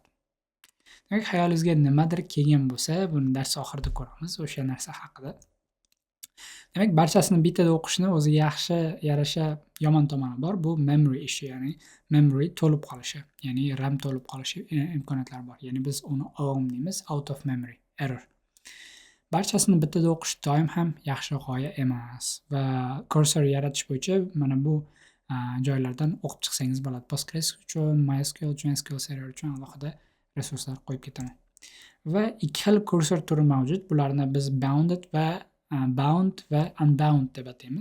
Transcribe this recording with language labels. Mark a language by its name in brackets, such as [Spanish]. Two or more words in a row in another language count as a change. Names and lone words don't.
[Uzbek] Demak, xayolingizga nimadir kelgan bo'lsa, buni dars oxirida ko'ramiz o'sha narsa haqida. Demak, barchasini bittada o'qishni o'ziga yaxshi yarasha yomon tomoni bor. Bu memory ishi, ya'ni memory to'lib qolishi, ya'ni RAM to'lib qolishi imkoniyatlari bor. Ya'ni biz uni OM deymiz, [English] out of memory, error. [Uzbek] Barchasini bittada o'qish doim ham yaxshi g'oya emas va cursor yaratish bo'yicha mana bu joylardan o'qib chiqsangiz bo'ladi. Postgres uchun, MySQL uchun, SQL Server uchun alohida resurslar qo'yib ketaman. Va ikki xil cursor turi mavjud. Bularni biz bound va unbound deb ataymiz.